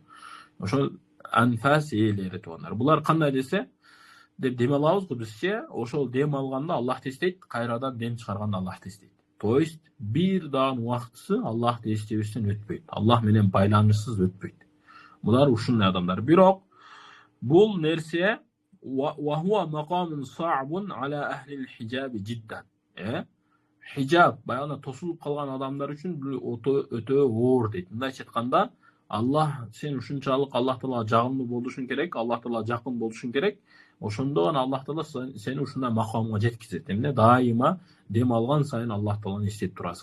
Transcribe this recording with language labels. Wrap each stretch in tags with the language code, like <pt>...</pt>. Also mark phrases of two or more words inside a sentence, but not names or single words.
<ky>Ошол анфас ээлери туугандар. Булар кандай десе, деп дем алабыз го бизче, ошол дем алганда Аллах эстейт, кайрадан дем чыгарганда Аллах эстейт.</ky> <ru>То есть</ru> <ky>бир даан убактысы Аллах эстебестен өтпөйт. Аллах менен байланышсыз өтпөйт. Булар ушундай адамдар. Бирок бул нерсе</ky> <ar>وهو مقام صعب على أهل الحجاب جدا.</ar> <ky>Хижаб баягы тосулуп калган адамдар үчүн өтө оор дейт. Мындайча айтканда, Аллах сен ушунчалык Аллах Таала жагымдуу болушуң керек, Аллах Таала жакын болушуң керек. Ошондо гана Аллах Таала сени ушундай макамга жеткизет. Эмне дайыма дем алган сайын Аллах Тааланы эстеп турасың.</ky>